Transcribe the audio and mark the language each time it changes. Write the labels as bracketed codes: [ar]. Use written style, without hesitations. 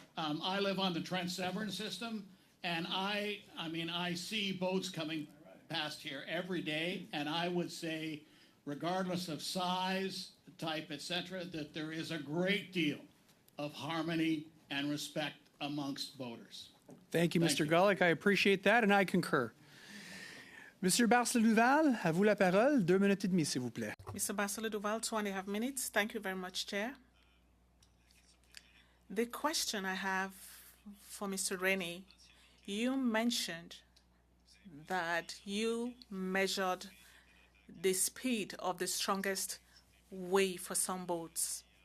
[en] I live on the Trent Severn system, and I see boats coming past here every day, and I would say, regardless of size, type, etc., that there is a great deal of harmony and respect amongst boaters. Thank you, Mr. Gullick. I appreciate that, and I concur. [fr] Monsieur Barcel-Duval, à vous la parole. 2 minutes et demie, s'il vous plaît. [en] Mr. Barcel-Duval, 2.5 minutes. Thank you very much, Chair. The question I have for Mr. Rennie, you mentioned that you measured the speed of the strongest wave for some boats.